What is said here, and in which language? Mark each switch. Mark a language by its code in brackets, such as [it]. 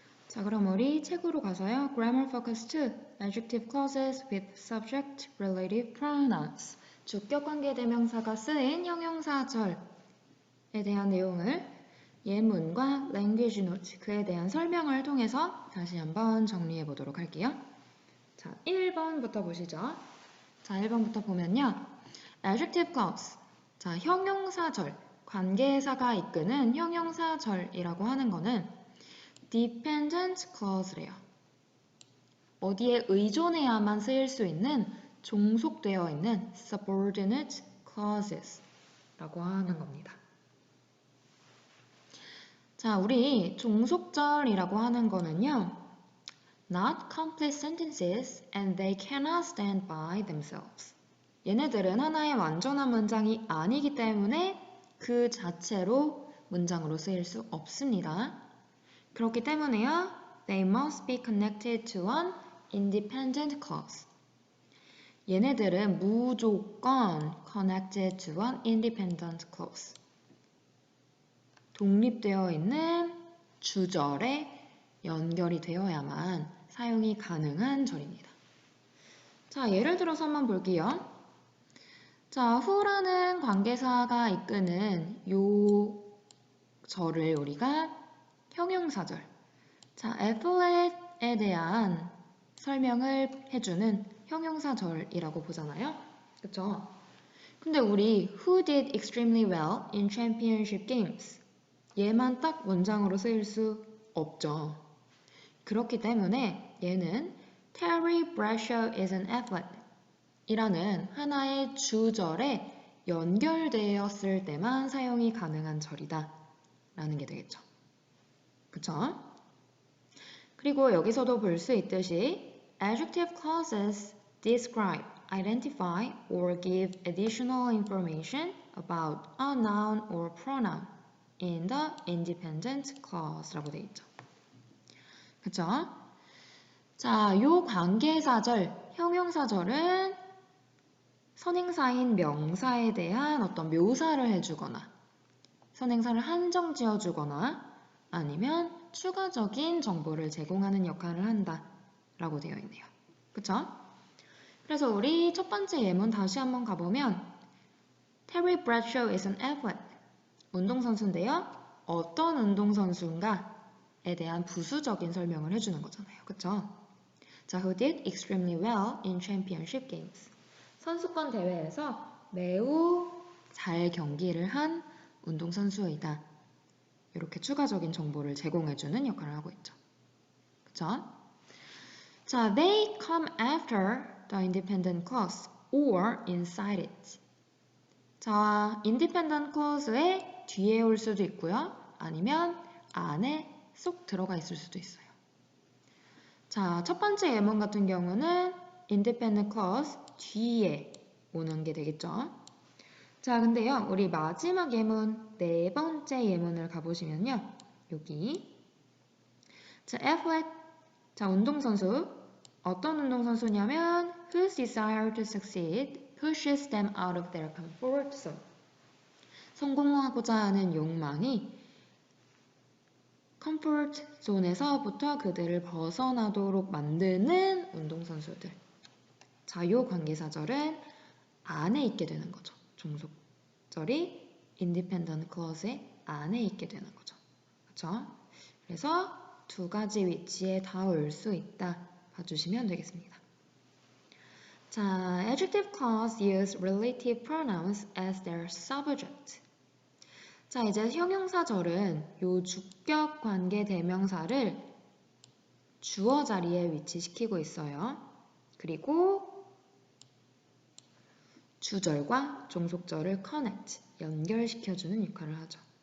[ko] 자, 그럼 우리 책으로 가서요, [en] Grammar Focus 2, Adjective Clauses with Subject Relative Pronouns, [ko] 주격관계 대명사가 쓰인 형용사절에 대한 내용을 예문과 Language Note, 그에 대한 설명을 통해서 다시 한번 정리해 보도록 할게요. 자, 1번부터 보시죠. 자, 1번부터 보면요. [en] Adjective clause. [ko] 자, 형용사절. 관계사가 이끄는 형용사절이라고 하는 거는 [en] dependent clause래요. [ko] 어디에 의존해야만 쓰일 수 있는 종속되어 있는 [en] subordinate clauses [ko] 라고 하는 겁니다. 자, 우리 종속절이라고 하는 거는요. [en] Not complete sentences and they cannot stand by themselves. [ko] 얘네들은 하나의 완전한 문장이 아니기 때문에 그 자체로 문장으로 쓰일 수 없습니다. 그렇기 때문에요. [en] They must be connected to an independent clause. [ko] 얘네들은 무조건 [en] connected to an independent clause. [ko] 독립되어 있는 주절에 연결이 되어야만 사용이 가능한 절입니다. 자, 예를 들어서 한번 볼게요. 자, who라는 관계사가 이끄는 요 절을 우리가 형용사절. 자, athlete에 대한 설명을 해주는 형용사절이라고 보잖아요. 그쵸? 근데 우리 [en] who did extremely well in championship games [ko] 얘만 딱 문장으로 쓰일 수 없죠. 그렇기 때문에 얘는 [en] Terry Bradshaw is an athlete [ko] 이라는 하나의 주절에 연결되었을 때만 사용이 가능한 절이다 라는 게 되겠죠. 그쵸? 그리고 여기서도 볼 수 있듯이 [en] adjective clauses describe, identify, or give additional information about a noun or pronoun in the independent clause [ko] 라고 되어 있죠. 그쵸? 자, 요 관계사절, 형용사절은 선행사인 명사에 대한 어떤 묘사를 해주거나 선행사를 한정 지어주거나 아니면 추가적인 정보를 제공하는 역할을 한다 라고 되어 있네요. 그쵸? 그래서 우리 첫 번째 예문 다시 한번 가보면 [en] Terry Bradshaw is an athlete. [ko] 운동선수인데요. 어떤 운동선수인가에 대한 부수적인 설명을 해주는 거잖아요. 그쵸? [en] 자, who did extremely well in championship games. [ko] 선수권 대회에서 매우 잘 경기를 한 운동선수이다. 이렇게 추가적인 정보를 제공해주는 역할을 하고 있죠. 그쵸? [en] 자, they come after the independent clause or inside it. [ko] 자, independent clause의 뒤에 올 수도 있고요. 아니면 안에 쏙 들어가 있을 수도 있어요. 자, 첫 번째 예문 같은 경우는 independent clause 뒤에 오는 게 되겠죠. 자, 근데요, 우리 마지막 예문, 네 번째 예문을 가보시면요. 여기. 자, athlete. 자, 운동선수. 어떤 운동선수냐면, [en] whose desire to succeed pushes them out of their comfort zone. [ko] 성공하고자 하는 욕망이 comfort zone에서부터 그들을 벗어나도록 만드는 운동선수들. 자, 요 관계사절은 안에 있게 되는 거죠. 종속절이 independent clause의 안에 있게 되는 거죠. 그렇죠? 그래서 두 가지 위치에 다 올 수 있다 봐주시면 되겠습니다. [en] 자, adjective clause use relative pronouns as their subject. [ko] 자, 이제 형용사절은 요 주격 관계 대명사를 주어 자리에 위치시키고 있어요. 그리고 주절과 종속절을 connect, 연결시켜주는 역할을 하죠.